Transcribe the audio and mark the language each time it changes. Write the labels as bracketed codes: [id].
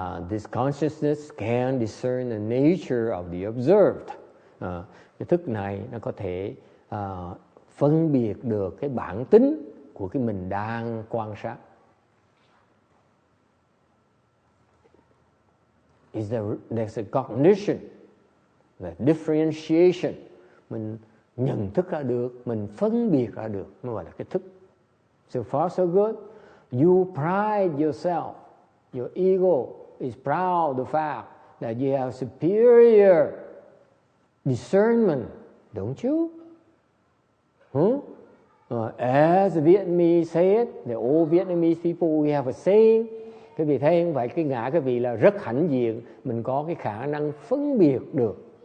[en] This consciousness can discern the nature of the observed. [vi] Cái thức này nó có thể phân biệt được cái bản tính của cái mình đang quan sát. [en] is there's a cognition, the differentiation. [vi] Mình nhận thức ra được, mình phân biệt ra được, nó gọi là cái thức. [en] So far so good. You pride yourself. Your ego is proud of the fact that you have superior discernment, don't you? As the Vietnamese say it, the old Vietnamese people, we have a saying. [vi] Các vị thấy không? Vậy cái ngã các vị là rất hãnh diện. Mình có cái khả năng phân biệt được.